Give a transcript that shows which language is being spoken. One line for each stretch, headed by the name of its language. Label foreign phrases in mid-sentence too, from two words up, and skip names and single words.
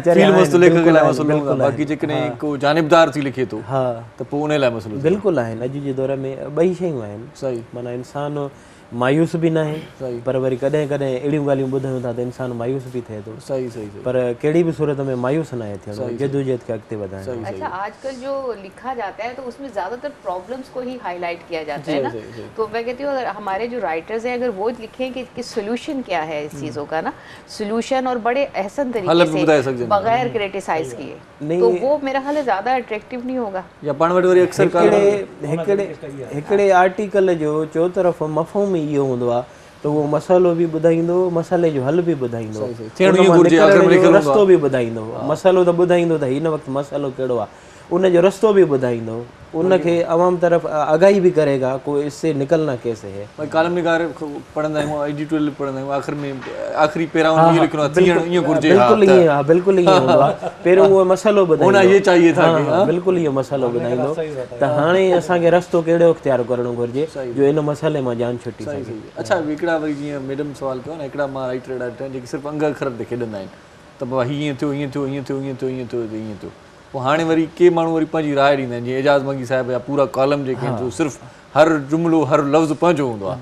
Sindhi: फिल्म मस्तु लेखक जे लाइ मसइलो हूंदो बाक़ी जेकॾहिं को जानिबदार थी लिखे थो हा त पोइ उन लाइ मसइलो बिल्कुलु आहिनि अॼु जे दौर में ॿई शयूं आहिनि सही माना इंसानु मायूस बि न आहे सही पर वरी कॾहिं कॾहिं अहिड़ियूं ॻाल्हियूं ॿुधूं था त इंसानु मायूस बि थिए थो सही सही सही पर कहिड़ी बि सूरत में मायूस न आहे थियणो जदोजहद खे अॻिते वधाइणु
Urdu: اچھا آج کل جو لکھا جاتا ہے تو اس میں زیادہ تر پرابلمز کو ہی ہائی لائٹ کیا جاتا ہے نا تو میں کہتی ہوں اگر ہمارے جو رائٹرز ہیں اگر وہ لکھیں کہ سولوشن کیا ہے اس چیزوں کا نا سولوشن اور بڑے احسن طریقے سے بغیر کریٹیسائز کیے تو وہ میرا خیال ہے زیادہ اٹریکٹو نہیں ہوگا
Sindhi: या पाण वटि वरी अक्सर हिकिड़े आर्टिकल जो चो तरफ़ मफ़हूम इहो हूंदो आहे त उहो मसालो बि ॿुधाईंदो मसाले जो हल बि ॿुधाईंदो रस्तो बि ॿुधाईंदो मसालो त ॿुधाईंदो त हिन वक़्तु मसालो कहिड़ो आहे उनजो रस्तो बि ॿुधाईंदो उनखे अवाम तरफ़ आगाही
Urdu: بھی کرے گا کوئی اس سے نکلنا کیسے ہے
Sindhi: भाई कॉलम निगार पढ़ंदा आहियूं एडिटोरियल पढ़ंदा आहियूं आख़िर में आख़िरी पैराउन में लिखणो आहे थियण ईअं घुर्जे बिल्कुलु ईअं हूंदो आहे पहिरियों उहो मसालो ॿुधाईंदो
Urdu: ہونا یہ چاہیے تھا
Sindhi: बिल्कुलु इहो मसालो ॿुधाईंदो त हाणे असांखे रस्तो कहिड़ो इख्तियार करणो घुरिजे जो इन मसाले मां जान छुटी सघे अच्छा हिकिड़ा वरी जीअं मैडम सवाल कयो न हिकिड़ा मां राइटर अहिड़ा ॾिठा जेके सिर्फ़ु अंग अखर ते खेॾंदा आहिनि त बाबा हीअं थियो हीअं थियो हीअं थियो हीअं थियो हीअं थियो हीअं थियो पोइ हाणे वरी के माण्हू वरी पंहिंजी राय ॾींदा आहिनि जीअं एजाज़ मगी साहिब या पूरा कॉलम जेके आहिनि जो सिर्फ़ु हर जुमिलो हर लफ़्ज़ पंहिंजो हूंदो आहे